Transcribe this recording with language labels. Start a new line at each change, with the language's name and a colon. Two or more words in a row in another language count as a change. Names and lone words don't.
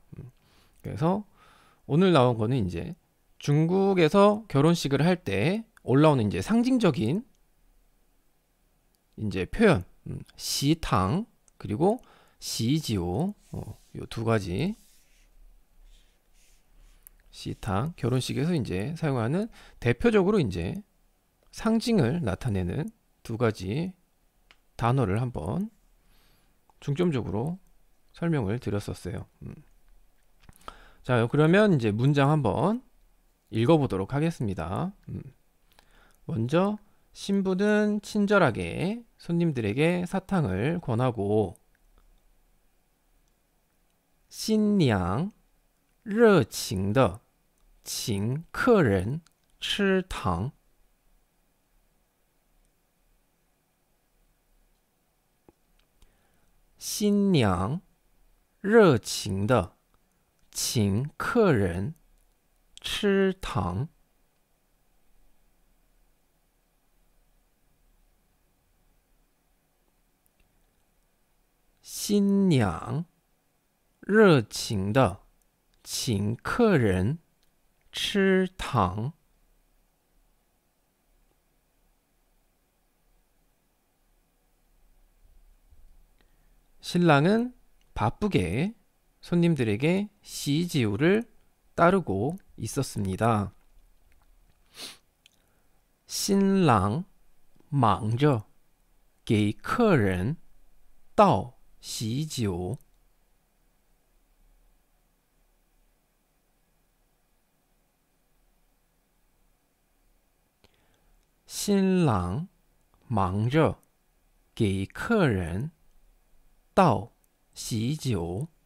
Korean: 그래서 오늘 나온 거는 이제 중국에서 결혼식을 할 때 올라오는 이제 상징적인 이제 표현, 시탕 그리고 시지오 요 두 가지 시탕 결혼식에서 이제 사용하는 대표적으로 이제 상징을 나타내는 두 가지 단어를 한번 중점적으로 설명을 드렸었어요. 자, 그러면 이제 문장 한번 읽어보도록 하겠습니다. 먼저 신부는 친절하게 손님들에게 사탕을 권하고
Chinese: 新娘热情地请客人吃糖。新娘热情地请客人吃糖。新娘热情地请客人吃糖。
Korean: 신랑은 바쁘게 손님들에게 시지우를 따르고 있었습니다.
Chinese: 신랑 忙着给客人倒喜酒。新郎忙着给客人倒喜酒。